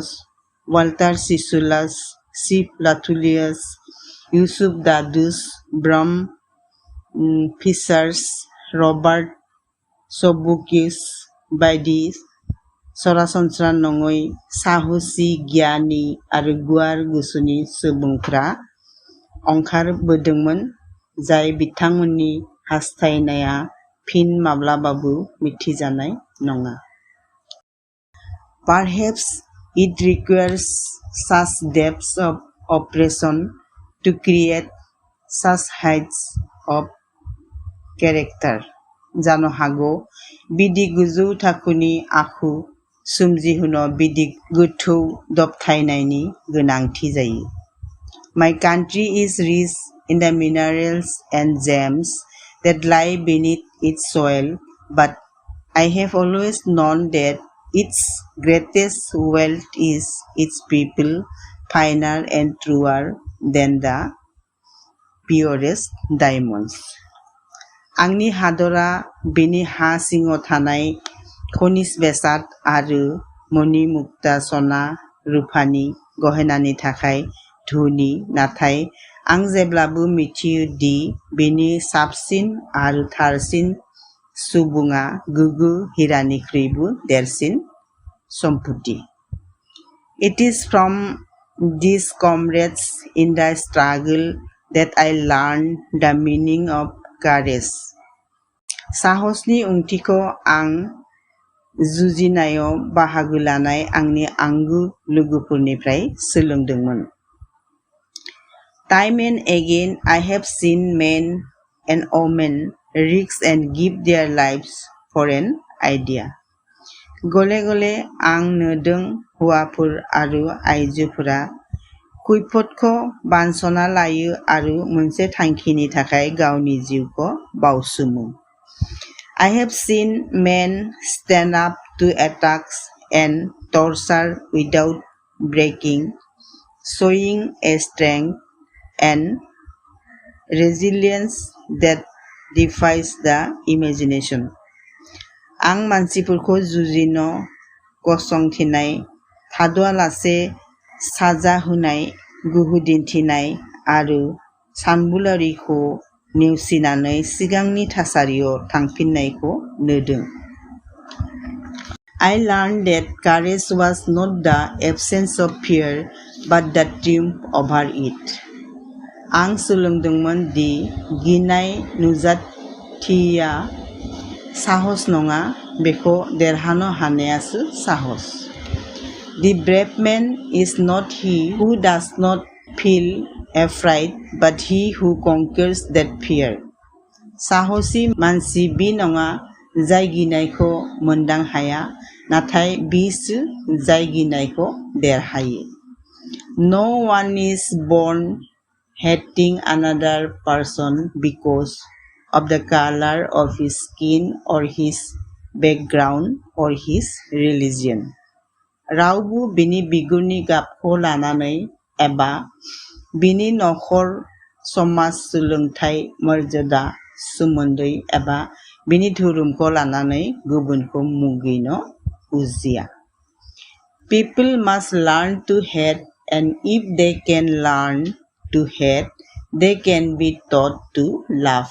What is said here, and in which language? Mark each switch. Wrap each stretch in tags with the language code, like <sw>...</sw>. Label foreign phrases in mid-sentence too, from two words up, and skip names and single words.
<brx>वाल्टार सिसुलास, सिप लाथुलियास, युसुफ दादुस, ब्राम फिशार्स, रबार्ट सबुकिस बायदि सरासनस्रा नङै साहसि गियानि आरो गुवार गोसोनि सुबुंफोरा ओंखारबोदोंमोन जाय बिथांमोननि हास्थायनाया फिन माब्लाबाबो मिथिजानाय नङा.</brx> <en>Perhaps it requires such depths of oppression to create such heights of character.</en> <brx>जानो हागौ बिदि गोजौ थाखोनि आखु सोमजिहोनो बिदि गोथौ दबथायनायनि गोनांथि जायो.</brx> <en>My country is rich in the minerals and gems that lie beneath its soil, but I have always known that its greatest wealth is its people, finer and truer than the purest diamonds.</en> <brx>आंनि हादरा बेनि हा सिङाव थानाय खनिज बेसाद आरो मणि मुक्ता सना रुफानि गहेनानि थाखाय धोनि, नाथाय आं जेब्लाबो मिथियो दि बेनि साबसिन आरो थारसिन सुबुङा गोगो हिरानिख्रुइबो देरसिन सम्पथि.</brx> <en>It is from these comrades in the struggle that I learned the meaning of courage.</en> <brx>साहसनि ओंथिखौ आं जुजिनायाव बाहागो लानाय आंनि आंगो लोगोफोरनिफ्राय सोलोंदोंमोन.</brx> <en>Time and again I have seen men and women risk and give their lives for an idea.</en> <brx>गले गले आं नुदों हौवाफोर आरो आइजोफोरा खैफोदखौ बानस'ना लायो आरो मोनसे थांखिनि थाखाय गावनि जिउखौ बावसोमो.</brx> <en>I have seen men stand up to attacks and torture without breaking, showing a strength and resilience that defies the imagination.</en> <brx>आं मानसिफोरखौ जुजिनो गसंथिनाय, थाद'आलासे साजा होनाय, गोहो दिन्थिनाय आरो सानबोलावरिखौ नेवसिनानै सिगांनि थासारियाव थांफिननायखौ नुदों.</brx> <en>I learned that courage was not the absence of fear, but the triumph over it.</en> <brx>आं सोलोंदोंमोन दि गिनाय नुजाथिया साहस नङा, बेखौ देरहानो हानायासो साहस.</brx> <en>The brave man is not he who does not feel afraid, but he who conquers that fear.</en> <brx>साहसी मानसि बि नङा जाय गिनायखौ मोनदां हाया, नाथाय बिसो जाय गिनायखौ देरहायो.</brx> <en>No one is born hating another person because of the color of his skin or his background or his religion.</en> <brx>रावबो बिनि बिगुरनि गाबखौ लानानै एबा बिनि नखर, समाज, सोलोंथाइ, मर्यादा, सोमोन्दै एबा बिनि धोरोमखौ लानानै गुबुनखौ मुगैनो उजिया.</brx> <en>People must learn to hate, and if they can learn to hate, they can be taught to love.</en>